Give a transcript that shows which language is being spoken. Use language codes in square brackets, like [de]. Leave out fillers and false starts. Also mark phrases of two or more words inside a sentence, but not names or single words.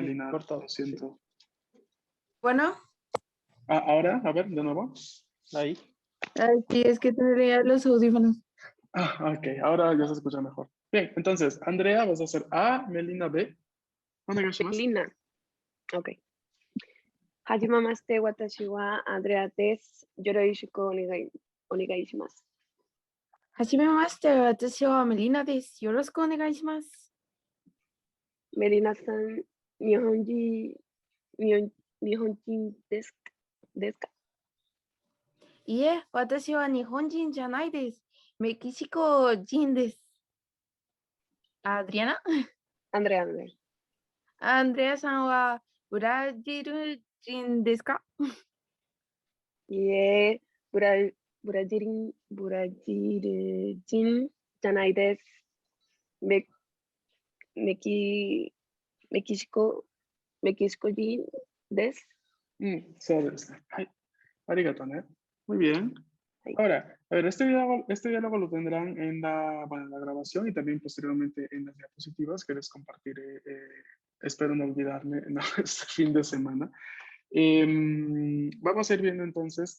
[es] Melina. cortado, Lo siento. Bueno, Ah, ahora, a ver, de nuevo. Ahí. sí, es que tendría los audífonos. Ah, ok, ahora ya se escucha mejor. Bien, entonces, Andrea, vas a hacer A, Melina B. Melina. Ok. [ja] はじめまして、わたしはAndreaです. よろしくおねがいします. はじめまして、わたしはMelinaです. よろしくおねがいします. Melinaさん、日本人ですか? いいえ、わたしは日本人じゃないです. メキシコ人です. Adriana? Andrea. Andreaさんはブラジル人ですか? いいえ、ブラジル人じゃないです. メキシコ人です. そうです。ありがとう, [es] ¿no? Muy bien. Ahora, a ver, este diálogo lo tendrán en la grabación y también posteriormente en las diapositivas que les compartiré. Espero no olvidarme, ¿no? Este fin de semana. Vamos a ir viendo entonces.